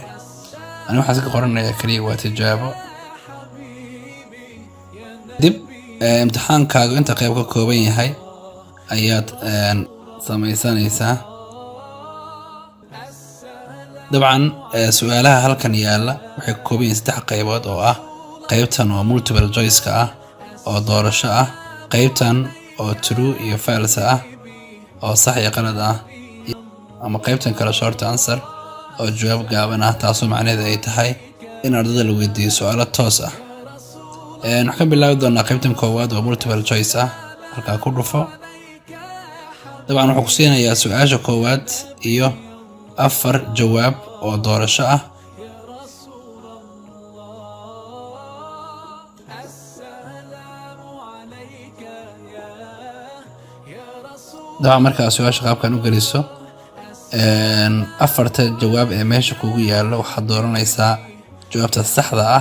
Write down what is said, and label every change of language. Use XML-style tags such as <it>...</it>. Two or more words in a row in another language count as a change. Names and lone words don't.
<so>aniga waxaan iska qoranayaa kaliya waa tijaabo. dib imtixaankaaga inta qayb ka kooban yahay ayaad samaysanaysaa. dabcan su'aalaha halkan yaala waxay ka kooban yihiin 3 qaybood oo ah qaybtan oo</so> <en>multiple choice-ka</en> <so>ah oo doorasho ah, qaybtan oo true iyo false ah oo sax iyo qalad ah, ama qaybtan kale</so> <en>short answer</en> <so>oo jawaab gaaban ah, taasoo macnaheedu ay tahay in ardayda la weydiiyo su'aalo toos ah. waxaan ka bilaabi doonaa qaybtan koowaad oo</so> <en>multiple choice</en> <so>ah. halkaa ku dhufo. dabcan wuxuu ku siinayaa su'aasha koowaad iyo 4 jawaab oo doorasho ah. dabcan markaa su'aasha qaabkan u geliso 4 jawaab ee meesha kugu yaalo waxaad dooranaysaa jawaabta saxda ah.</so>